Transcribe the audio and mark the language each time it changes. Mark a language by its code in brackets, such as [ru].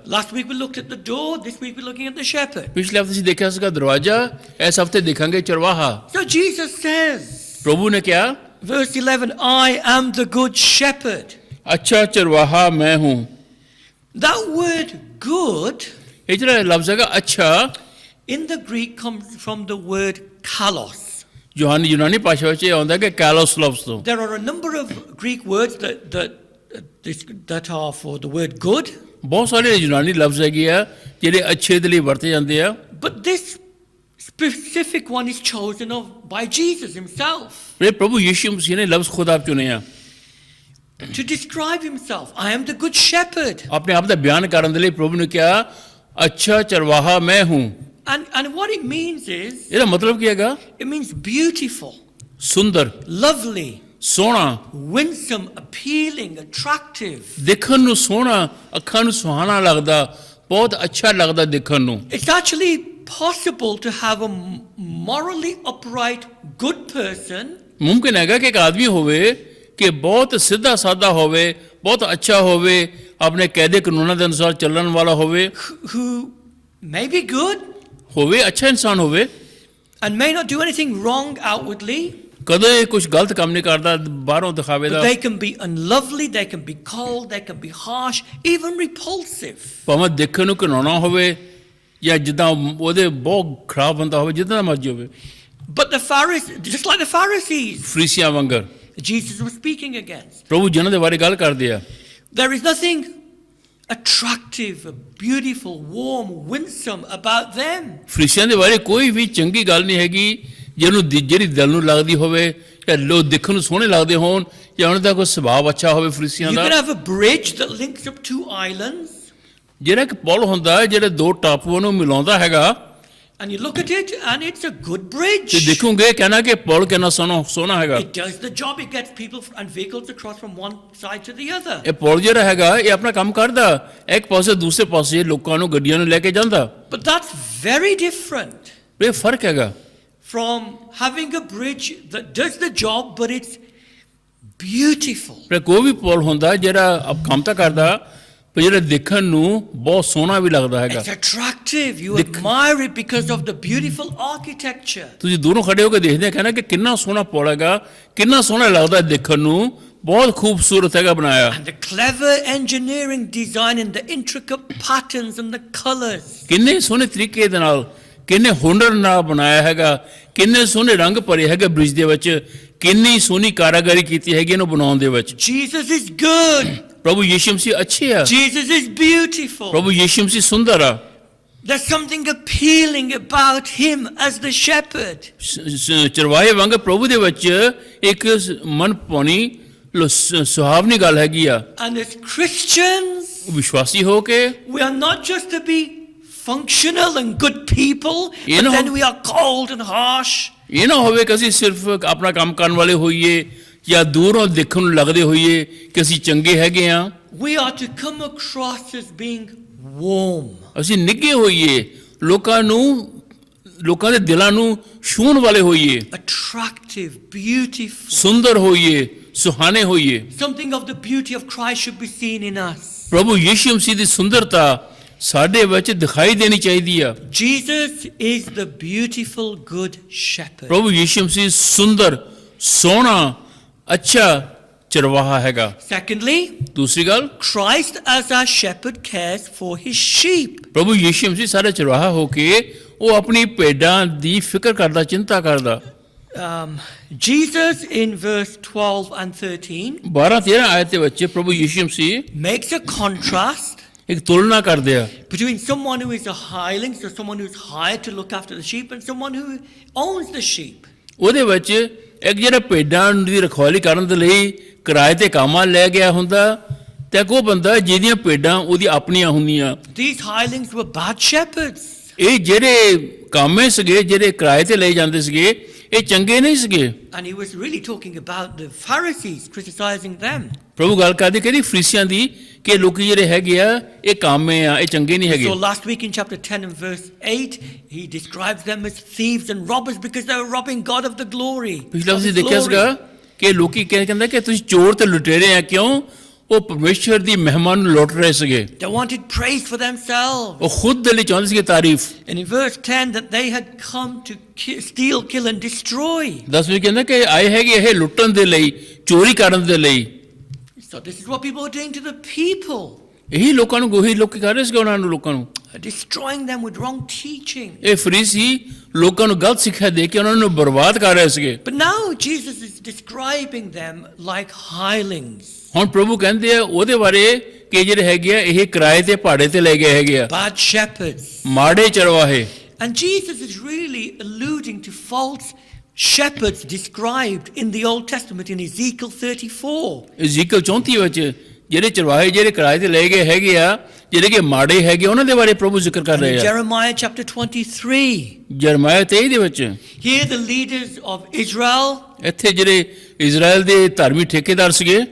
[en] Last week we looked at the door, this week we're looking at the shepherd. [pa] ਪਿਛਲੇ ਹਫ਼ਤੇ ਅਸੀਂ ਦੇਖਿਆ ਸੀਗਾ ਦਰਵਾਜ਼ਾ, ਇਸ ਹਫ਼ਤੇ ਦੇਖਾਂਗੇ ਚਰਵਾਹਾ। [en] So Jesus says, [pa] ਪ੍ਰਭੂ ਨੇ ਕਿਹਾ [en] verse 11, I am the good shepherd. [pa] ਅੱਛਾ ਚਰਵਾਹਾ ਮੈਂ ਹੂੰ। [en] That word good [pa] ਇਹ ਜਿਹੜਾ ਲਫ਼ਜ਼ ਹੈਗਾ ਅੱਛਾ, [en] in the Greek comes from the word kalos. [pa] ਯੂਨਾਨੀ ਭਾਸ਼ਾ ਵਿੱਚ ਇਹ ਆਉਂਦਾ ਕਿ ਕਾਲੋਸ ਲਫ਼ਜ਼ ਤੋਂ। [en] There are a number of Greek words that are for the word good. [pa] ਬਹੁਤ ਸਾਰੇ ਯੂਨਾਨੀ ਲਫ਼ਜ਼ ਹੈਗੇ ਆ ਜਿਹੜੇ ਅੱਛੇ ਦੇ ਲਈ ਵਰਤੇ ਜਾਂਦੇ ਆ। [en] But this specific one is chosen by Jesus himself [pa] ਇਹ ਪ੍ਰਭੂ ਯਿਸੂ ਮਸੀਹ ਨੇ ਲਫ਼ਜ਼ ਖੁਦ ਆਪ ਚੁਣੇ ਆ [en] to describe himself. I am the good shepherd. [pa] ਆਪਣੇ ਆਪ ਦਾ ਬਿਆਨ ਕਰਨ ਦੇ ਲਈ ਪ੍ਰਭੂ ਨੇ ਕਿਹਾ ਅੱਛਾ ਚਰਵਾਹਾ ਮੈਂ ਹੂੰ। [en] And what it means is, [pa] ਇਹਦਾ ਮਤਲਬ ਕੀ ਹੈਗਾ? [en] it means beautiful, [pa] Sundar, [en] lovely, [pa] ਸੋਹਣਾ, [en] winsome, appealing, attractive. [pa] ਦੇਖਣ ਨੂੰ ਸੋਹਣਾ, ਅੱਖਾਂ ਨੂੰ ਸੁਹਾਣਾ ਲੱਗਦਾ, ਬਹੁਤ ਅੱਛਾ ਲੱਗਦਾ ਦੇਖਣ ਨੂੰ। [en] It's actually possible to have a morally upright, good person [pa] ਮੁਮਕਿਨ ਹੈਗਾ ਕਿ ਇੱਕ ਆਦਮੀ ਹੋਵੇ ਕਿ ਬਹੁਤ ਸਿੱਧਾ ਸਾਦਾ ਹੋਵੇ, ਬਹੁਤ ਅੱਛਾ ਹੋਵੇ, ਆਪਣੇ ਕਾਇਦੇ ਕਾਨੂੰਨਾਂ ਦੇ ਅਨੁਸਾਰ ਚੱਲਣ ਵਾਲਾ ਹੋਵੇ, [en] who may be good [pa] ਅੱਛਾ ਇਨਸਾਨ ਹੋਵੇ, [en] and may not do anything wrong outwardly, [pa] ਕਦੇ ਕੁਝ ਗਲਤ ਕੰਮ ਨਹੀਂ ਕਰਦਾ ਬਾਹਰੋਂ ਦਿਖਾਵੇ [en] but [pa] ਦਾ, [en] they can be unlovely, they can be cold, they can be harsh, even repulsive. [pa] ਭਾਵੇਂ ਦੇਖਣ ਨੂੰ ਘਿਨਾਉਣਾ ਹੋਵੇ ਜਾਂ ਜਿੱਦਾਂ ਉਹਦੇ ਬਹੁਤ ਖਰਾਬ ਬੰਦਾ ਹੋਵੇ, ਜਿੱਦਾਂ ਦਾ ਮਰਜ਼ੀ ਹੋਵੇ। [en] But the Pharisees, just like the Pharisees, [pa] ਫਰੀਸੀਆਂ ਵਾਂਗਰ [en] Jesus was speaking against. [pa] ਪ੍ਰਭੂ ਜਿਨ੍ਹਾਂ ਦੇ ਬਾਰੇ ਗੱਲ ਕਰਦੇ ਆ, [en] There is nothing attractive, beautiful, warm, winsome about them. [pa] ਫਰੀਸੀਆਂ ਦੇ ਬਾਰੇ ਕੋਈ ਵੀ ਚੰਗੀ ਗੱਲ ਨਹੀਂ ਹੈਗੀ ਜਿਹੜੀ ਦਿਲ ਨੂੰ ਲੱਗਦੀ ਹੋਵੇ ਜਾਂ ਲੋਕ ਦੇਖਣ ਨੂੰ ਸੋਹਣੇ ਲੱਗਦੇ ਹੋਣ ਜਾਂ ਉਹਨਾਂ ਦਾ ਕੋਈ ਸੁਭਾਅ ਅੱਛਾ ਹੋਵੇ। ਫਰੀਸੀਆਂ [en] You [pa] ਦਾ [en] can have a bridge that links up two islands, [pa] ਜਿਹੜਾ ਇੱਕ ਪੁਲ ਹੁੰਦਾ ਜਿਹੜੇ ਦੋ ਟਾਪੂਆਂ ਨੂੰ ਮਿਲਾਉਂਦਾ ਹੈਗਾ, [en] and you look at it and it's a good [pa] ਤੇ [en] bridge. [pa] ਦੇਖੋਗੇ ਕਹਿਣਾ ਕਿ ਪੁਲ ਕਿੰਨਾ ਸੋਹਣਾ ਹੈਗਾ। [en] It does the job. It gets people and vehicles across from one side to the other. [pa] ਇਹ ਪੁਲ ਜਿਹੜਾ ਹੈਗਾ ਇਹ ਆਪਣਾ ਕੰਮ ਕਰਦਾ, ਇੱਕ ਪਾਸੇ ਦੂਸਰੇ ਪਾਸੇ ਲੋਕਾਂ ਨੂੰ ਗੱਡੀਆਂ ਨੂੰ ਲੈ ਕੇ ਜਾਂਦਾ। [en] But that's very different [pa] ਇਹ ਫਰਕ ਹੈਗਾ [en] from having a bridge that does the job but it's beautiful. [pa] ਪਰ ਕੋਈ ਵੀ ਪੁਲ ਹੁੰਦਾ ਜਿਹੜਾ ਕੰਮ ਤਾਂ ਕਰਦਾ ਪਰ ਜਿਹੜਾ ਦੇਖਣ ਨੂੰ ਬਹੁਤ ਸੋਹਣਾ ਵੀ ਲੱਗਦਾ ਹੈਗਾ। [en] It's attractive. You admire it because of the beautiful architecture. [pa] ਤੁਸੀਂ ਦੂਰੋਂ ਖੜੇ ਹੋ ਕੇ ਦੇਖਦੇ ਆ ਕਹਿੰਦਾ ਕਿ ਕਿੰਨਾ ਸੋਹਣਾ ਪੁਲ ਹੈਗਾ, ਕਿੰਨਾ ਸੋਹਣਾ ਲੱਗਦਾ ਦੇਖਣ ਨੂੰ, ਬਹੁਤ ਖੂਬਸੂਰਤ ਹੈਗਾ ਬਣਾਇਆ। [en] And the clever engineering design and the intricate patterns and the colors. [pa] ਕਿੰਨੇ ਸੋਹਣੇ ਤਰੀਕੇ ਦੇ ਨਾਲ, ਕਿੰਨੇ ਹੁਨਰ ਨਾਲ ਬਣਾਇਆ ਹੈਗਾ, ਕਿੰਨੇ ਸੋਹਣੇ ਰੰਗ ਭਰੇ ਹੈਗੇ ਬ੍ਰਿਜ ਦੇ ਵਿੱਚ, ਕਿੰਨੀ ਸੋਹਣੀ ਕਾਰਾਗਰੀ ਕੀਤੀ ਹੈਗੀ ਇਹਨੂੰ ਬਣਾਉਣ ਦੇ ਵਿੱਚ। [en] Jesus is good. [pa] ਪ੍ਰਭੂ ਯਿਸੂ ਮਸੀਹ ਅੱਛੇ ਆ, [en] Jesus is beautiful. [pa] ਪ੍ਰਭੂ ਯਿਸੂ ਮਸੀਹ ਸੁੰਦਰ ਆ। [en] There's something appealing about him as the shepherd. [pa] ਚਰਵਾਹੇ ਵਾਂਗ ਪ੍ਰਭੂ ਦੇ ਵਿੱਚ ਇੱਕ ਮਨ ਭਾਉਣੀ ਸੁਹਾਵਣੀ ਗੱਲ ਹੈਗੀ ਆ। [en] And as Christians, [pa] ਵਿਸ਼ਵਾਸੀ ਹੋ ਕੇ [en] we are not just to be functional and good people, You but know- then we are cold and harsh. [pa] ਇਹ ਨਾ ਹੋਵੇ ਕਿ ਅਸੀਂ ਸਿਰਫ ਆਪਣਾ ਕੰਮ ਕਰਨ ਵਾਲੇ ਹੋਈਏ ਜਾਂ ਦੂਰੋਂ ਦੇਖਣ ਨੂੰ ਲੱਗਦੇ ਹੋਈਏ ਕਿ ਅਸੀਂ ਚੰਗੇ ਹੈਗੇ ਆ। [en] We are to come across as being warm, [pa] ਅਸੀਂ ਨਿੱਘੇ ਹੋਈਏ, ਲੋਕਾਂ ਦੇ ਦਿਲਾਂ ਨੂੰ ਛੂਹਣ ਵਾਲੇ ਹੋਈਏ, [en] attractive, beautiful. [pa] ਸੁੰਦਰ ਹੋਈਏ, ਸੁਹਾਣੇ ਹੋਈਏ। [en] Something of the beauty of Christ should be seen in us. [pa] ਪ੍ਰਭੂ ਯਿਸੂ ਮਸੀਹ ਦੀ ਸੁੰਦਰਤਾ ਸਾਡੇ ਵਿੱਚ ਦਿਖਾਈ ਦੇਣੀ ਚਾਹੀਦੀ ਆ। [en] Jesus is the beautiful good shepherd. [pa] ਪ੍ਰਭੂ ਯਿਸੂ ਮਸੀਹ ਸੁੰਦਰ, ਸੋਹਣਾ, ਅੱਛਾ ਚਰਵਾਹਾ ਹੈਗਾ। [en] Secondly, [pa] ਦੂਸਰੀ ਗੱਲ, [en] Christ as our shepherd cares for his sheep. [pa] ਪ੍ਰਭੂ ਯਿਸੂ ਮਸੀਹ ਸਾਡਾ ਚਰਵਾਹਾ ਹੋ ਕੇ ਉਹ ਆਪਣੀ ਭੇਡਾਂ ਦੀ ਫਿਕਰ ਕਰਦਾ, ਚਿੰਤਾ ਕਰਦਾ। [en] Jesus in verse 12 and 13 [pa] 12-13 ਆਇਤ ਦੇ ਵਿੱਚ ਪ੍ਰਭੂ ਯਿਸੂ ਮਸੀਹ [en] makes a contrast [pa] ਇੱਕ ਤੁਲਨਾ ਕਰਦੇ ਆ [en] between someone who is a hireling, so someone who's hired to look after the sheep, and someone who owns the sheep. [pa] ਉਹਦੇ ਵਿੱਚ ਇੱਕ ਜਿਹੜਾ ਭੇਡਾਂ ਦੀ ਰਖਵਾਲੀ ਕਰਨ ਦੇ ਲਈ ਕਿਰਾਏ ਤੇ ਕਾਮਾਂ ਲੈ ਗਿਆ ਹੁੰਦਾ ਤੇ ਇੱਕ ਉਹ ਬੰਦਾ ਜਿਹਦੀਆਂ ਭੇਡਾਂ ਉਹਦੀ ਆਪਣੀਆਂ ਹੁੰਦੀਆਂ। [en] These hirelings were bad shepherds. [pa] ਇਹ ਜਿਹੜੇ ਕਾਮੇ ਸੀਗੇ, ਜਿਹੜੇ ਕਿਰਾਏ ਤੇ ਲਏ ਜਾਂਦੇ ਸੀਗੇ, ਇਹ ਚੰਗੇ ਨਹੀਂ ਸੀਗੇ। [en] And he was really talking about the Pharisees, criticizing them. [pa] ਪ੍ਰਭੂ ਗੱਲ ਕਰਦੇ ਕਹਿੰਦੀ ਫਰੀਸੀਆਂ ਦੀ ਕਿ ਲੋਕੀ ਜਿਹੜੇ ਹੈਗੇ ਆ ਇਹ ਕਾਮੇ ਆ, ਇਹ ਚੰਗੇ ਨਹੀਂ ਹੈਗੇ। [en] So last week in chapter 10 and verse 8, he describes them as thieves and robbers because they were robbing God of the glory. [pa] ਪਿਛਲਾ [en] of [pa] ਤੁਸੀਂ [en] his [pa] ਦੇਖਿਆ [en] glory. [pa] ਸੀਗਾ ਕਿ ਲੋਕੀ ਕਹਿੰਦਾ ਕਿ ਤੁਸੀਂ ਚੋਰ ਤੇ ਲੁਟੇਰੇ ਆ। ਕਿਉਂ? ਉਹ ਪਰਮੇਸ਼ਰ ਦੀ ਮਹਿਮਾ ਨੂੰ ਲੁੱਟ ਰਹੇ ਸੀਗੇ। [en] They wanted praise for themselves. [pa] ਉਹ ਖੁਦ ਦੇ ਲਈ ਚਾਹੁੰਦੇ ਸੀਗੇ ਤਾਰੀਫ। [en] And in verse 10 that they had come to steal, kill and destroy. [pa] 10 ਵਿੱਚ ਕਹਿੰਦਾ ਕਿ ਆਏ ਹੈਗੇ ਇਹ ਲੁੱਟਣ ਦੇ ਲਈ, ਚੋਰੀ ਕਰਨ ਦੇ ਲਈ। [en] So this is what people are doing to the people. [pa] ਇਹੀ ਲੋਕਾਂ ਨੂੰ ਗੋਹੀ ਲੋਕੀ ਕਰ ਰਹੇ ਸੀਗੇ ਉਹਨਾਂ ਨੂੰ, ਲੋਕਾਂ ਨੂੰ [en] Destroying them with wrong teaching. [pa] ਇਹ ਫਰੀਸੀ ਲੋਕਾਂ ਨੂੰ ਗਲਤ ਸਿੱਖਿਆ ਦੇ ਕੇ ਉਹਨਾਂ ਨੂੰ ਬਰਬਾਦ ਕਰ ਰਹੇ ਸੀਗੇ। [en] But now Jesus is describing them like hirelings. [pa] ਹੁਣ ਪ੍ਰਭੂ ਕਹਿੰਦੇ ਆ ਉਹਦੇ ਬਾਰੇ ਕਿ ਜਿਹੜੇ ਹੈਗੇ ਆ ਇਹ ਕਿਰਾਏ ਤੇ ਭਾੜੇ ਤੇ ਲੈ ਗਏ ਹੈਗੇ ਆ, [en] Bad shepherds. [pa] ਮਾੜੇ ਚਰਵਾਹੇ। [en] And Jesus is really alluding to false shepherds described in the Old Testament in Ezekiel 34. [pa] ਇਜ਼ੀਕਲ 34 ਵਿੱਚ ਜਿਹੜੇ ਚਰਵਾਹੇ ਜਿਹੜੇ ਕਿਰਾਏ ਤੇ ਲੈ ਗਏ ਹੈਗੇ ਆ, ਜਿਹੜੇ ਕਿ ਮਾੜੇ ਹੈਗੇ, ਉਹਨਾਂ ਦੇ ਬਾਰੇ ਪ੍ਰਭੂ ਜ਼ਿਕਰ ਕਰ [en] And in [pa] ਰਹੇ ਆ। [en] Jeremiah chapter 23. [pa] ਜਰਮਾਇਆ 23 ਦੇ ਵਿੱਚ [en] Here the leaders of Israel [pa] ਇੱਥੇ ਜਿਹੜੇ ਇਜ਼ਰਾਈਲ ਦੇ ਧਾਰਮਿਕ ਠੇਕੇਦਾਰ ਸੀਗੇ